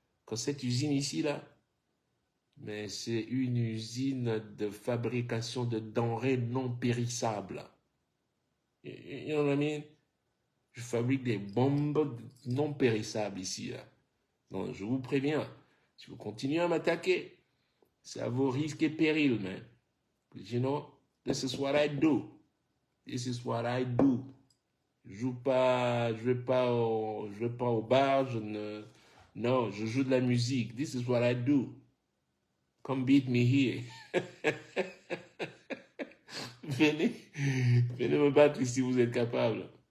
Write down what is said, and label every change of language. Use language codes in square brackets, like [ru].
[fr] Que cette usine ici là, mais c'est une usine de fabrication de denrées non périssables. [en] You know what I mean? [fr] Je fabrique des bombes non périssables ici. Là. Donc, je vous préviens, si vous continuez à m'attaquer, c'est à vos risques et périls, [en] man. You know, this is what I do. This is what I do. [fr] Je vais pas au bar, non, je joue de la musique. [en] This is what I do. Come beat me here. [fr] venez, venez me battre si vous êtes capable.